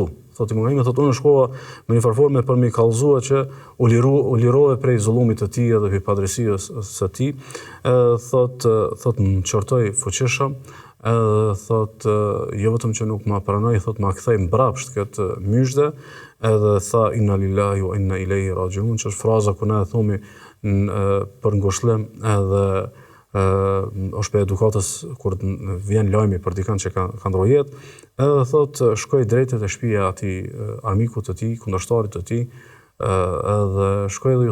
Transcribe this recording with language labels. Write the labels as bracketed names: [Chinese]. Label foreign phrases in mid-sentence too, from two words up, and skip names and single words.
[Albanian] Thot Ibn Qayimi thot unë shkova me një farforme për me kallëzuar që u lirove prej zullumit të tij edhe padrejësisë së tij. Thot më çortoi fuqishëm, thot jo vetëm që nuk ma pranoi, thot ma kthej mbrapsht këtë myshde, edhe tha [Arabic] إنا لله وإنا إليه راجعون, [Albanian] që është fraza ku na e thomi për ngushëllim edhe është për edukatës kur vjen lajmi për dikën që ka ndrojë jetë, edhe thot shkoi drejt te shtëpia atij armikut të tij, kundërshtarit të tij, edhe shkoi dhe ju